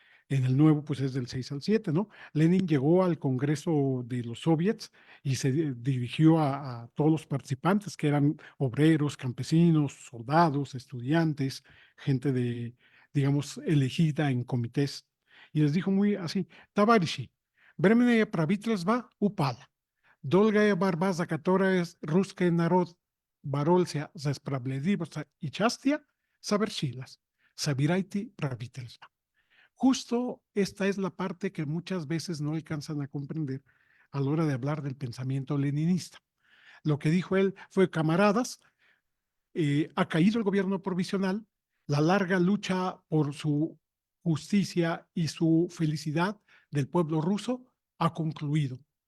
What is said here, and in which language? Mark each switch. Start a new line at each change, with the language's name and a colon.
Spanish: En el nuevo, pues es del 6 al 7, ¿no? Lenin llegó al Congreso de los Soviets y se dirigió a todos los participantes, que eran obreros, campesinos, soldados, estudiantes, gente de, digamos, elegida en comités. Y les dijo muy así,
Russian: Tavarishi, временная правительство упало. Долгая борьба, за которую русский народ боролся за справедливость и счастье, совершилась. Собирайте правительство.
Spanish: Justo esta es la parte que muchas veces no alcanzan a comprender a la hora de hablar del pensamiento leninista. Lo que dijo él fue, camaradas, ha caído el gobierno provisional, la larga lucha por su justicia y su felicidad del pueblo ruso ha concluido.